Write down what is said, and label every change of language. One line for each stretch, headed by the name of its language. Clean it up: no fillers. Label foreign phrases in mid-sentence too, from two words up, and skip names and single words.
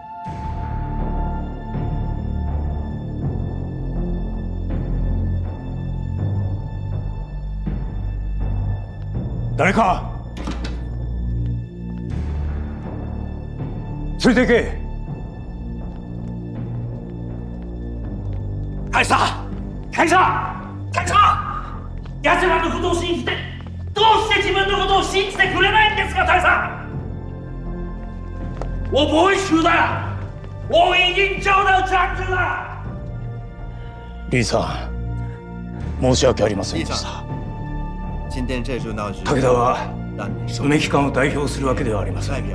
Japanese: 誰か連れて行け。大佐、大佐、大佐、奴らのことを信じてどうして自分のことを信じてくれないんですか？大佐、
Chinese: 我不会输的。我已经找到长子了。
Japanese: リーさん、申し訳ありませんでした。武田は梅木館を代表するわけではありません。